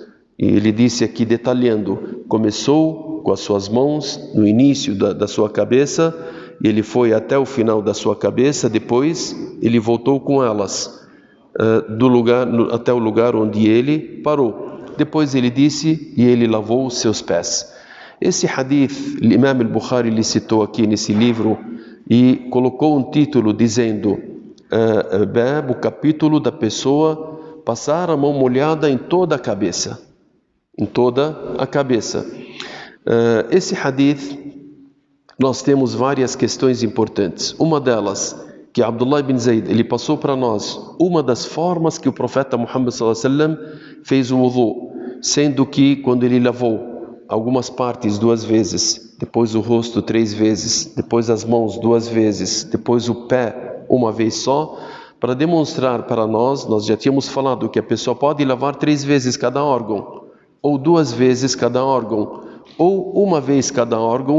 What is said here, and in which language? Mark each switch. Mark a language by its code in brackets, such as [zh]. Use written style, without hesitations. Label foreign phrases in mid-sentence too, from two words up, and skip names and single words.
[pt] E ele disse aqui detalhando, começou com as suas mãos no início da sua cabeça, e ele foi até o final da sua cabeça, depois ele voltou com elas até o lugar onde ele parou. Depois ele disse, e ele lavou os seus pés. Esse hadith, o Imam al-Bukhari lhe citou aqui nesse livro e colocou um título dizendo, o capítulo da pessoa passar a mão molhada em toda a cabeça. Em toda a cabeça. Esse hadith, nós temos várias questões importantes. Uma delas, que Abdullah ibn Zayd, ele passou para nós uma das formas que o profeta Muhammad [ar] صلى الله عليه وسلم [pt] fez o wudu, sendo que quando ele lavou algumas partes 2 vezes, depois o rosto 3 vezes, depois as mãos 2 vezes, depois o pé 1 vez só, para demonstrar para nós já tínhamos falado que a pessoa pode lavar 3 vezes cada órgão, ou 2 vezes cada órgão, ou 1 vez cada órgão.